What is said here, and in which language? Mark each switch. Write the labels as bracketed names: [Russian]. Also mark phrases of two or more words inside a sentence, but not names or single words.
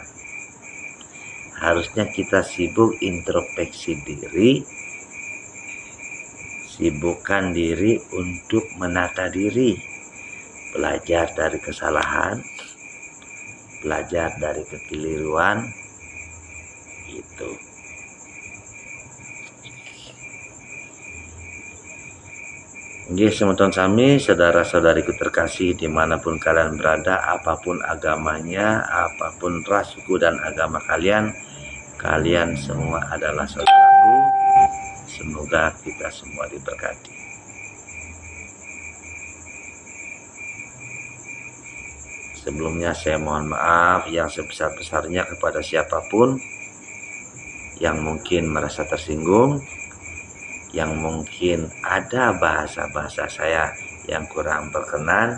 [Indonesian] Harusnya kita sibuk introspeksi diri, sibukkan diri untuk menata diri, belajar dari kesalahan, belajar dari kekeliruan, itu. [Balinese] Nggih, semeton sami, [Indonesian] saudara-saudariku terkasih, dimanapun kalian berada, apapun agamanya, apapun ras, suku, dan agama kalian, kalian semua adalah saudaraku. Semoga kita semua diberkati. Sebelumnya saya mohon maaf yang sebesar-besarnya kepada siapapun yang mungkin merasa tersinggung, yang mungkin ada bahasa-bahasa saya yang kurang berkenan.